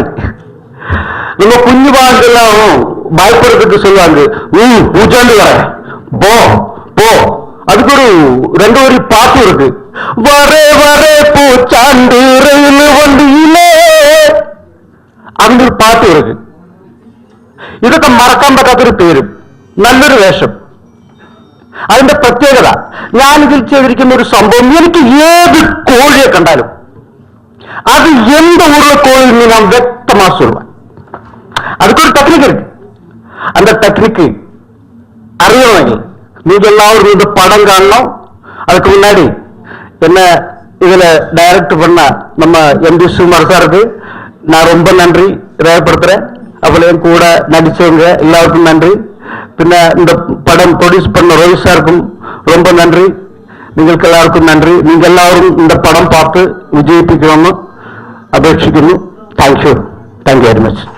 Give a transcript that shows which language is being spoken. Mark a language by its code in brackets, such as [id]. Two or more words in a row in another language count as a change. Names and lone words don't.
[ta] நம்ம குஞ்சு வாழ்க்கெல்லாம் பயப்படுறதுக்கு சொல்லுவாங்க, பூச்சாண்டி வர போ போ. அதுக்கு ஒரு 2 வரி பாட்டு இருக்கு. வரே வரே பூச்சாண்டி ரயில் வண்டியிலே, அந்த ஒரு பாட்டு இருக்கு. [ml] ഇതൊക്കെ മറക്കാൻ പറ്റാത്തൊരു പേരും നല്ലൊരു വേഷം. അതിന്റെ പ്രത്യേകത, ഞാനിതിൽ ചെയ്തിരിക്കുന്ന ഒരു സംഭവം, എനിക്ക് ഏത് കോഴിയെ കണ്ടാലും അത് എന്ത് ഊരുള്ള കോഴി ഞാൻ വ്യക്തമായി சொல்லுவேன். [ta] அதுக்கு ஒரு டெக்னிக் இருக்கு. அந்த டெக்னிக் அறியണമെങ്കിൽ நீங்க எல்லாரும் இந்த படம் காணணும். அதுக்கு முன்னாடி என்ன இதுல டைரக்ட் பண்ண நம்ம எம் டி சுகுமார் சாருக்கு நான் ரொம்ப நன்றி ரேகப்படுத்துறேன். அப்புறம் என் கூட நடிச்சவங்க எல்லாருக்கும் நன்றி. பின்ன இந்த படம் ப்ரொடியூஸ் பண்ண ரோஹித் சாருக்கும் ரொம்ப நன்றி. [ml] നിങ്ങൾക്ക് എല്ലാവർക്കും നന്ദി. നിങ്ങൾ എല്ലാവരും [ta] இந்த படம் பார்த்து [ml] വിജയിപ്പിക്കണമെന്ന് അപേക്ഷിക്കുന്നു. [en] Thank you very much.